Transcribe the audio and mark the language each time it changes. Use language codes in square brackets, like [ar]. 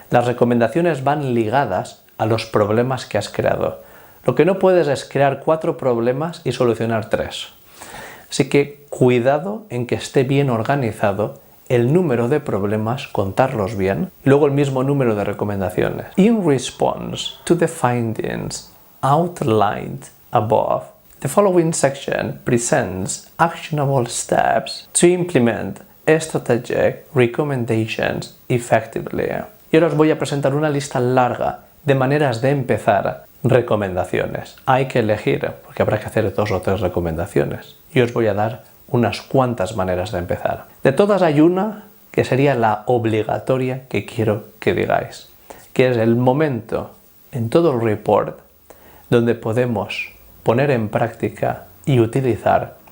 [es] Las recomendaciones van ligadas a los problemas que has creado. Lo que no puedes es crear 4 problemas y solucionar 3. Así que cuidado en que esté bien organizado el número de problemas, contarlos bien, y luego el mismo número de recomendaciones. [en] In response to the findings outlined above, the following section presents actionable steps to implement strategic recommendations effectively. [es] Y ahora os voy a presentar una lista larga de maneras de empezar recomendaciones. Hay que elegir, porque habrá que hacer 2 o 3 recomendaciones. Y os voy a dar unas cuantas maneras de empezar. De todas hay una que sería la obligatoria que quiero que digáis, que es el momento en todo el report donde podemos poner en práctica y utilizar